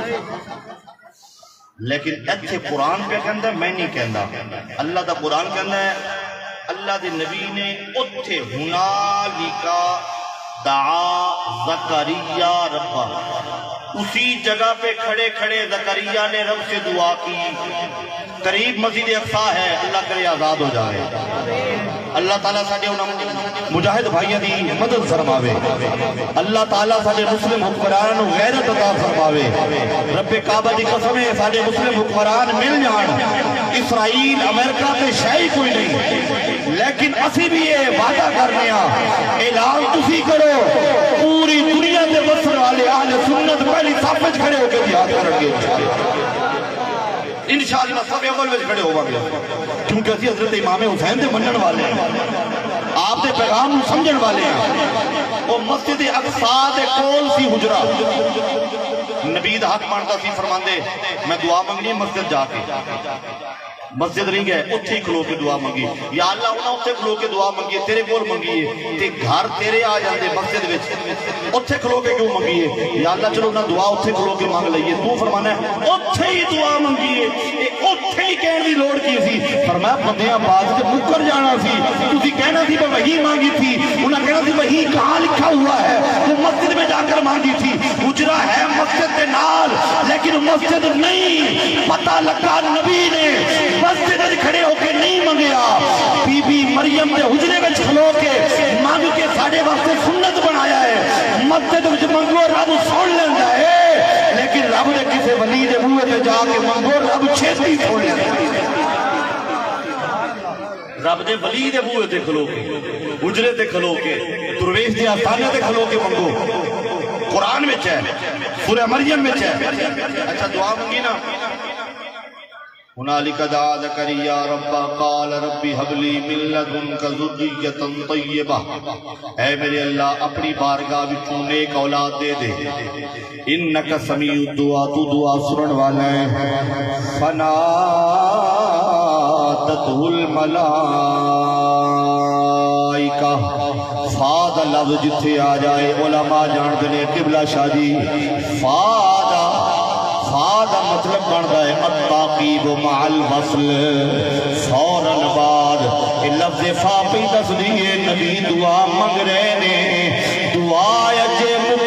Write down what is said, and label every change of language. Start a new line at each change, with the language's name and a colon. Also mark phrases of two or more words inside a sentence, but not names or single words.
Punjabi: لیکن ایتھے قرآن پہ کہندا ہے، میں نہیں کہندا، اللہ دا قرآن کہندا ہے اللہ دے نبی نے اتھے
Arabic: ہنالکا دعا زکریا ربا،
Urdu: اسی جگہ پہ کھڑے کھڑے زکریا نے رب سے دعا کی۔
Punjabi: قریب مسجد اقصی ہے، اللہ کرے آزاد ہو جائے، اللہ تعالیٰ ساڈے مجاہد بھائیاں دی مدد فرماوے، اللہ تعالیٰ ساڈے مسلم حکمراناں نوں غیرت عطا فرماوے، رب کعبہ دی قسم ہے ساڈے مسلم حکمران مل جان، اسرائیل امریکہ تے شے کوئی نہیں، لیکن اسی بھی یہ وعدہ کرنے ہاں، اعلان تسی کرو پوری دنیا دے بسر والے اہل سنت پہلی صف وچ کھڑے ہو کے جہاد کرن گے
Arabic: انشاءاللہ،
Punjabi: سب اول وچ کھڑے ہو گے، کیونکہ اسی حضرت امام حسین دے منن والے ہیں، آپ دے پیغام نوں سمجھن والے ہیں۔ وہ مسجد اقصی دے کول سی حجرہ، نبی دا حق بنتا سی فرماندے میں دعا منگنی مسجد جا کے، مسجد نہیں گئے اتھے کھلو کے دعا منگی، یا اللہ انہاں اتھے کھلو کے دعا منگی تیرے کول منگیے تے گھر تیرے آ جاندے مسجد وچ، اتھے کھلو کے کیوں منگیے؟ یا اللہ چلو نہ دعا اتھے کھلو کے مانگ لئیے، تو فرمانا ہے اتھے ہی دعا منگیے، اتھے ہی کہنے دی لوڑ کی سی، فرمایا بندیاں بعد سے مکر جانا سی، تسی کہنا سی
Urdu: میں وہی مانگی تھی،
Punjabi: انہاں کہنا سی
Urdu: وہی کہاں لکھا ہوا ہے، وہ مسجد میں جا کر مانگی تھی،
Punjabi: حجرہ ہے مسجد کے نال لیکن مسجد نہیں، پتہ لگا نبی نے مسجد کھڑے ہو کے نہیں منگیا، بی بی مریم دے حجرے وچ کھلو کے مانگ کے ساڈے واسطے سنت بنایا ہے، مسجد وچ منگو رب سن لیندا ہے، لیکن رب نے کسے ولی دے منہ تے جا کے منگو رب چھتی سن لیندا ہے، رب دے ولی دے منہ تے کھلو کے حجرے تے کھلو کے درویش دے آستانے تے کھلو کے منگو، قرآن وچ ہے، سورہ مریم وچ ہے۔ اچھا دعا منگی نا،
Arabic: هنالك دعا زكريا ربا قال ربي هب لي من لدنك ذرية طيبة،
Punjabi: اے میرے اللہ اپنی بارگاہ وچوں نیک اولاد دے دے،
Arabic: انک سمیع الدعا،
Punjabi: تو دعا سنن والا ہے۔
Arabic: فنادته الملائکہ،
Punjabi: فاد لفظ جتھے آ جائے علماء جان دنے قبلہ شاہی، فاد مطلب بنتا ہے
Arabic: التعقیب مع الوصل،
Punjabi: فوراً بعد لفظ فا پہ دس دیئے نبی دعا منگ رہے نے، دعا اجے